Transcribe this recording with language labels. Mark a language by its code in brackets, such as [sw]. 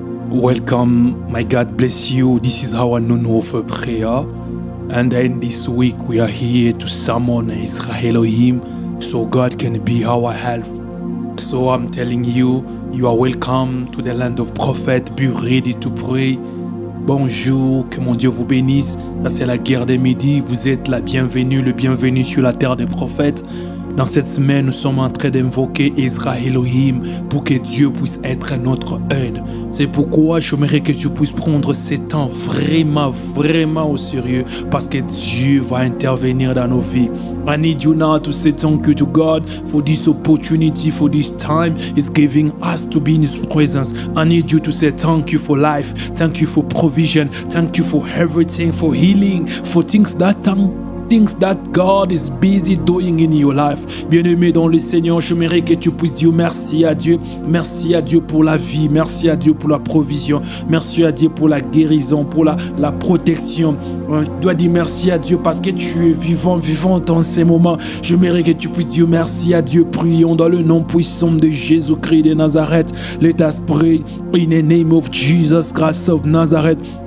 [en] Welcome, my God bless you. This is our noon offer prayer. And then this week we are here to summon Israel Elohim so God can be our help. So I'm telling you, you are welcome to the land of prophet. Be ready to pray. [fr] Bonjour, que mon Dieu vous bénisse. Ça c'est la guerre des midis. Vous êtes la bienvenue, le bienvenu sur la terre des prophètes. Dans cette semaine, nous sommes en train d'invoquer Israël Elohim pour que Dieu puisse être notre aide. C'est pourquoi j'aimerais que tu puisses prendre ce temps vraiment au sérieux parce que Dieu va intervenir dans nos vies. [en] I need you now to say thank you to God for this opportunity, for this time He's giving us to be in His presence. I need you to say thank you for life, thank you for provision, thank you for everything, for healing, for things that God is busy doing in your life. [fr] Bien-aimé dans le Seigneur, j'aimerais que tu puisses dire merci à Dieu pour la vie, merci à Dieu pour la provision, merci à Dieu pour la guérison, pour la protection. Tu dois dire merci à Dieu parce que tu es vivant dans ces moments. J'aimerais que tu puisses dire merci à Dieu. Prions dans le nom puissant de Jésus-Christ de Nazareth. [en] Let us pray in the name of Jesus Christ of Nazareth.